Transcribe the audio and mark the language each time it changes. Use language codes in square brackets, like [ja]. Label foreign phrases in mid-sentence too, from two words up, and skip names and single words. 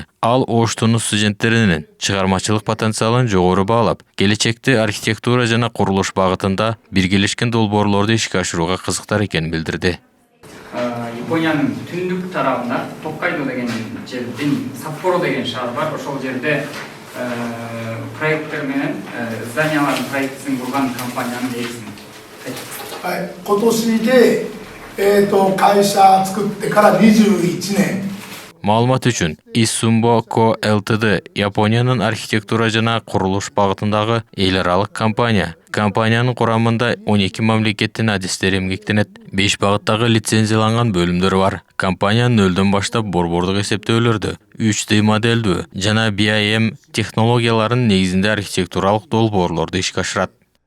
[ky] Ал Оштунун студенттеринин чыгармачылык потенциалын жогору баалап, келечекте архитектура жана курулуш багытында биргелешкен долбоорлорду ишке ашырууга кызыктар экенин билдирди. Япониянын түндүк тарабында Токкайдо деген жердин Саппоро деген шаар бар. Ошол жерде проекттер менен зданиялардын проектисин курган компаниянын ээсин. [ja] はい、今年で、会社作ってから21年。 [ky] Маалымат үчүн, Issumbo Co Ltd Япониянын архитектура жана курулуш багытындагы эл аралык компания. Компаниянын курамында 12 мамлекеттин адистери эмгектенет. 5 багыттагы лицензияланган бөлүмдөр бар. Компания нөлдөн баштап борбордук эсептөөлөрдү, 3D моделдүү жана BIM технологияларынын негизинде архитектуралык долбоорлорду ишке ашырат.